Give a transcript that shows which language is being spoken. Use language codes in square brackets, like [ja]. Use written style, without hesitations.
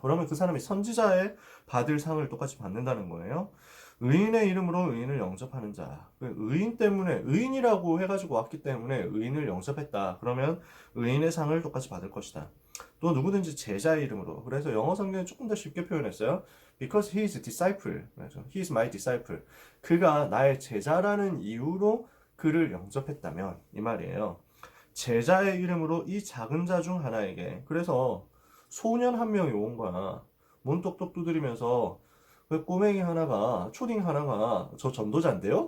[ko] 그러면 그 사람이 선지자의 받을 상을 똑같이 받는다는 거예요. 의인의 이름으로 의인을 영접하는 자, 의인 때문에 의인이라고 해가지고 왔기 때문에 의인을 영접했다. 그러면 의인의 상을 똑같이 받을 것이다. 또 누구든지 제자의 이름으로, 그래서 영어 성경은 조금 더 쉽게 표현했어요. [en] Because he is a disciple, he is my disciple. [ko] 그가 나의 제자라는 이유로 그를 영접했다면 이 말이에요. 제자의 이름으로 이 작은 자 중 하나에게. 그래서 소년 한 명이 온 거야. 문 똑똑 두드리면서 그 꼬맹이 하나가, 초딩 하나가 저 전도자인데요?